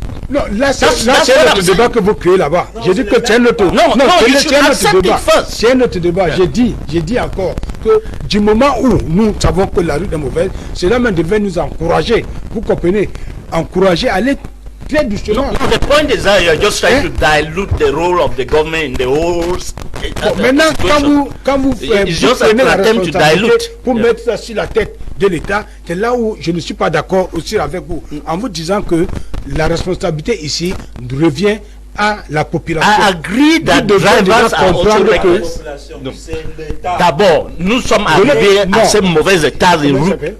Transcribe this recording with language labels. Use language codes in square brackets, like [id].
[fr] Non, là c'est notre débat que vous créez là-bas. J'ai dit que c'est notre débat. C'est un autre débat. J'ai dit encore que du moment où nous savons que la route est mauvaise, cela même devait nous encourager. Vous comprenez? Encourager à aller très doucement. [en] No, the point is that you're just trying to dilute the role of the government in the whole. [fr] Maintenant, quand vous prenez la responsabilité pour mettre ça sur la tête de l'État, c'est là où je ne suis pas d'accord aussi avec vous, en vous disant que la responsabilité ici revient à la population. [en] I agree that drivers are also reckless. [fr] D'abord, nous sommes arrivés à ce mauvais état de route.